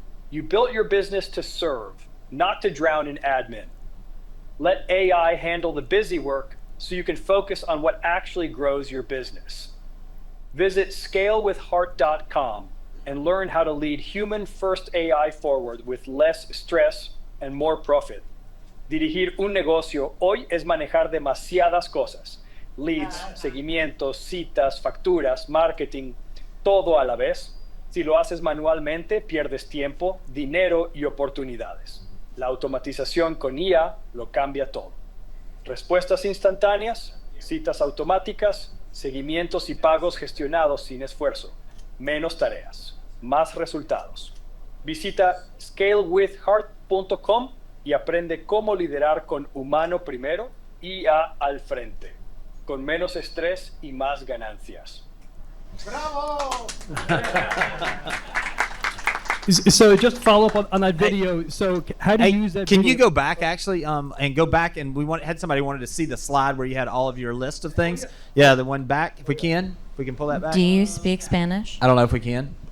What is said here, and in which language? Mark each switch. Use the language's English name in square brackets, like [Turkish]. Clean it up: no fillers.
[English] You built your business to serve, not to drown in admin. Let AI handle the busy work so you can focus on what actually grows your business. Visit scalewithheart.com and learn how to lead human-first AI forward with less stress and more profit. [Spanish] Dirigir un negocio hoy es manejar demasiadas cosas. Leads, seguimientos, citas, facturas, marketing, todo a la vez. Si lo haces manualmente, pierdes tiempo, dinero y oportunidades. La automatización con IA lo cambia todo. Respuestas instantáneas, citas automáticas, seguimientos y pagos gestionados sin esfuerzo. Menos tareas, más resultados. Visita scalewithheart.com y aprende cómo liderar con humano primero, IA al frente, con menos estrés y más ganancias. [English] Bravo! So just follow up on that video. So how do you use that Can video? you go back actually and go back, and had somebody wanted to see the slide where you had all of your list of things. Yeah, the one back, if we can pull that back. Do you speak Spanish? I don't know if we can.